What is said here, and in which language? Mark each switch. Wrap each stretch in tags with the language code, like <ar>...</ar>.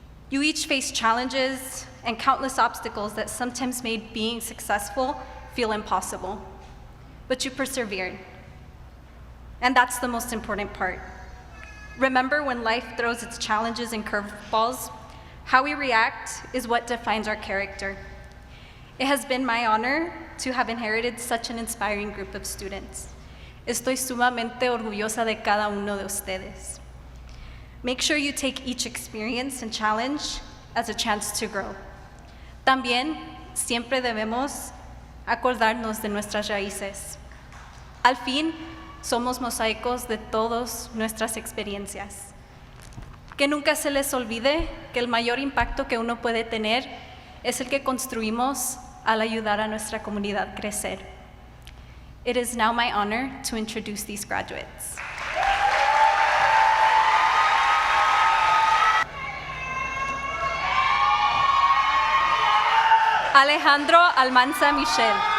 <en>You each face challenges and countless obstacles that sometimes made being successful feel impossible, but you persevered. And that's the most important part. Remember, when life throws its challenges and curveballs, how we react is what defines our character. It has been my honor to have inherited such an inspiring group of students.</en> <es>Estoy sumamente orgullosa de cada uno de ustedes.</es> <en>Make sure you take each experience and challenge as a chance to grow.</en> <es>También, siempre debemos acordarnos de nuestras raíces. Al fin, somos mosaicos de todas nuestras experiencias. Que nunca se les olvide que el mayor impacto que uno puede tener es el que construimos al ayudar a nuestra comunidad crecer.</es> <en>It is now my honor to introduce these graduates. Alejandro Almanza Michel.</en>